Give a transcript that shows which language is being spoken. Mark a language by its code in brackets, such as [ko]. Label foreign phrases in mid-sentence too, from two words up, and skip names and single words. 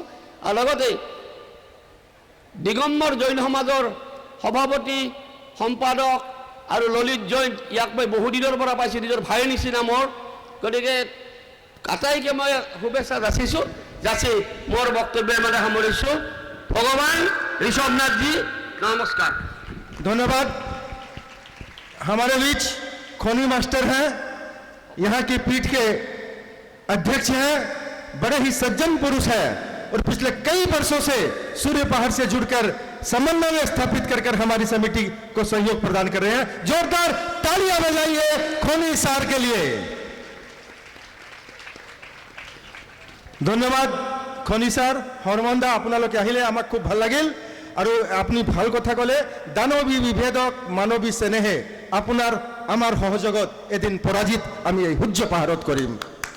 [as] আৰু লগতে দিগম্বৰ জৈন সমাজৰ সভাপতি সম্পাদক আৰু ললিত জৈন, ইয়াক মই বহুদিনৰ পৰা পাইছোঁ, নিজৰ ভাইৰ নিচিনা মোৰ। গতিকে আটাইকে মই শুভেচ্ছা যাচিছোঁ, যাচি মোৰ বক্তব্য মানে সামৰিছোঁ। [hi] ভগৱান ঋষভনাথ जी नमस्कार। धन्यवाद। हमारे बीच खोनी मास्टर हैं, यहाँ की पीठ के अध्यक्ष हैं, बड़े ही सज्जन पुरुष हैं और पिछले कई वर्षों से सूर्य पहाड़ से जुड़कर समन्वय स्थापित कर हमारी समिति को सहयोग प्रदान कर रहे हैं। जोरदार तालियां बजाइए खोनी सार के लिए। धन्यवाद खोनी सार। [as] हरमंदा আপোনালোকে আহিলে আমাক খুব ভাল লাগিল আৰু আপুনি ভাল কথা ক'লে। দানৱী বিভেদক মানৱী চেনেহে আপোনাৰ আমাৰ সহযোগত এদিন পৰাজিত আমি এই সূৰ্য পাহাৰত কৰিম।